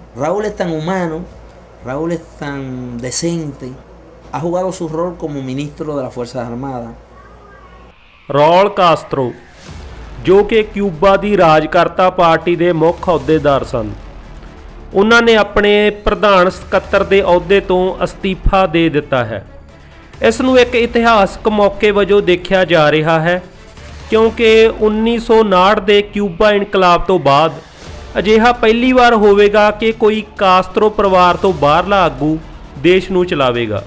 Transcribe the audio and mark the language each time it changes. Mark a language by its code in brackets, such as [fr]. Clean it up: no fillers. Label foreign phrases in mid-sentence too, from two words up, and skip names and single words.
[es] Raúl es tan humano, Raúl es tan decente, ha jugado su rol como ministro de las Fuerzas Armadas। [pa] ਰੌਲ ਕਾਸਤਰੋ ਜੋ ਕਿ ਕਿਊਬਾ ਦੀ ਰਾਜਕਰਤਾ ਪਾਰਟੀ ਦੇ ਮੁੱਖ ਅਹੁਦੇਦਾਰ ਸਨ, ਉਹਨਾਂ ਨੇ ਆਪਣੇ ਪ੍ਰਧਾਨ ਸਕੱਤਰ ਦੇ ਅਹੁਦੇ ਤੋਂ ਅਸਤੀਫਾ ਦੇ ਦਿੱਤਾ ਹੈ। ਇਸ ਨੂੰ ਇੱਕ ਇਤਿਹਾਸਕ ਮੌਕੇ ਵਜੋਂ ਦੇਖਿਆ ਜਾ ਰਿਹਾ ਹੈ ਕਿਉਂਕਿ 1959 ਦੇ ਕਿਊਬਾ ਇਨਕਲਾਬ ਤੋਂ ਬਾਅਦ ਅਜਿਹਾ ਪਹਿਲੀ ਵਾਰ ਹੋਵੇਗਾ ਕਿ ਕੋਈ ਕਾਸਤਰੋ ਪਰਿਵਾਰ ਤੋਂ ਬਾਹਰਲਾ ਆਗੂ ਦੇਸ਼ ਨੂੰ ਚਲਾਵੇਗਾ।